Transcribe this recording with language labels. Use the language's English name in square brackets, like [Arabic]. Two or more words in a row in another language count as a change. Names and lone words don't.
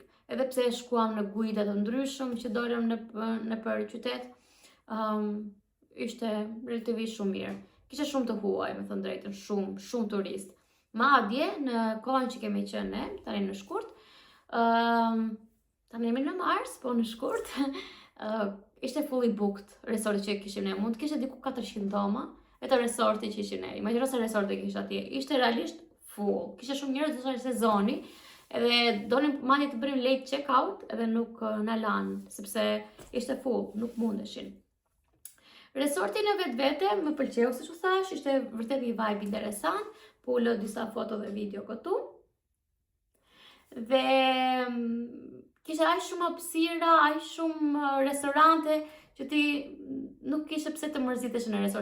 [Albanian] Edhe pse shkuam në guida të ndryshëm që dolëm nëpër qytet, ishte relativisht shumë mirë. Kishte shumë të huaj, me thënë drejtën, shumë turist. Madje në kohën që kemi qenë ne, tani në shkurt, tani jemi në mars, po në shkurt, ishte [English] fully booked [Albanian] resorti që kishim ne. Mund të kishte diku 400 doma, vetëm resorti që ishim ne. Imagjino se resorti kishte atje, ishte realisht full. Kishte shumë njerëz në sezoni, edhe donin madje të bënim [English] late check out, [Albanian] edhe nuk na lanë, sepse ishte full, nuk mundeshin. Resorti në vetvete më pëlqeu, siç u thash, ishte vërtet një vibe interesant, po u lë disa foto dhe video këtu. Dhe kishte aq shumë hapësira, aq shumë restorante që ti nuk kishe pse të mërzitesh në resort.